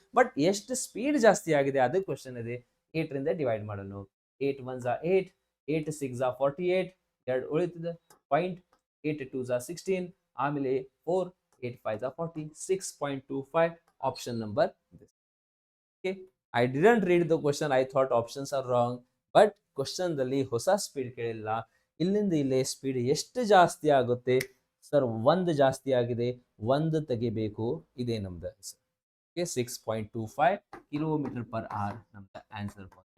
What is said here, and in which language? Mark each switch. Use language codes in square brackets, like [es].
[kn] But ಎಷ್ಟು speed ಜಾಸ್ತಿ ಆಗಿದೆ ಅದು ಕ್ವಶನ್ ಇದೆ. 8 ರಿಂದ ಡಿವೈಡ್ ಮಾಡೋಣ. 8 1 8, 8 6 48, 2 ಉಳಿತದೆ. ಪಾಯಿಂಟ್ 8 2 16, ಆಮೇಲೆ 4, 8 5 40, 6.25. [en] Option number this. Okay, I didn't read the question. I thought options are wrong. But question [kn] ದಲ್ಲಿ ಹೊಸ ಸ್ಪೀಡ್ ಕೇಳಿಲ್ಲ. ಇಲ್ಲಿಂದ ಇಲ್ಲೇ ಸ್ಪೀಡ್ ಎಷ್ಟು ಜಾಸ್ತಿ ಆಗುತ್ತೆ ಸರ್? 1 ಜಾಸ್ತಿ ಆಗಿದೆ, 1 ತೆಗಿಬೇಕು. ಇದೇ ನಮ್ದು ಓಕೆ, 6.25 ಕಿಲೋಮೀಟರ್ ಪರ್ ಅವರ್ ನಮ್ದು ಆನ್ಸರ್.